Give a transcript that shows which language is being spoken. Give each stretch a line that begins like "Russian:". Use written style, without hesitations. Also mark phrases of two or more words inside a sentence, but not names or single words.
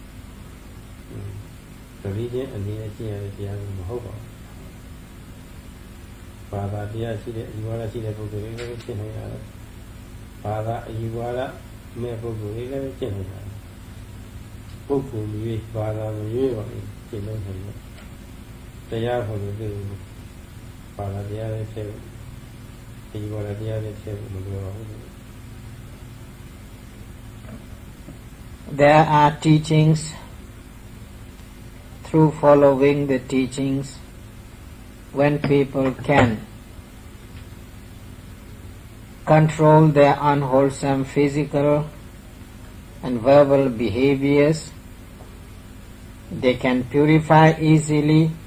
Burmese: ဒီချင်းအနေနဲ့ကျင့်ရတဲ့တရားမျိုးမဟုတ်ပါဘူးဘာသာတရားရှိတဲ့အယူဝါဒရှိတဲ့ပုဂ္ဂိုလ်တွေလည်းကျင့်နေရတယ်ဘာသာအယူဝါဒမဲ့ပုဂ္ဂိုလ်တွေလည်းကျင့်နေရတယ်ပုဂ္ဂိုလ်မျိုးဘာသာမျိုးပါလေကျင့်လို့နေတယ်တရားဟောလို့ဒီဘာသာတရားလည်းဖြစ်အယူဝါဒတရားလည်းဖြစ်မလို့ပါဘူး
English: There are teachings. Through following the teachings, when people can control their unwholesome physical and verbal behaviors, they can purify easily